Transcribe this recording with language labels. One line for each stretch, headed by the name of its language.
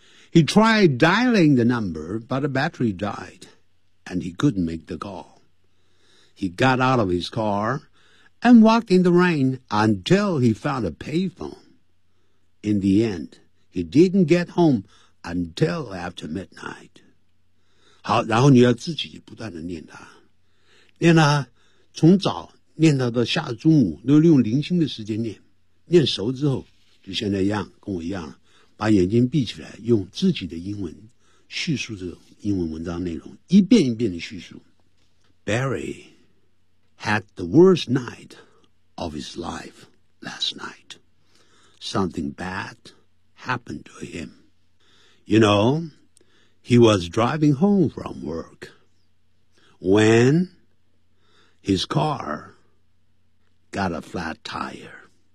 English: He tried dialing the number, but the battery died, and he couldn't make the call. He got out of his car and walked in the rain until he found a payphone. In the end, he didn't get home until after midnight.
Chinese: 好，然后你要自己不断的念它，念它，从早念到下中午，都用零星的时间念，念熟之后，就现在一样，跟我一样了，把眼睛闭起来，用自己的英文叙述这种英文文章内容，一遍一遍的叙述。
English: Barry had the worst night of his life last night. Something bad happened to him. You know, he was driving home from work when his car got a flat tire.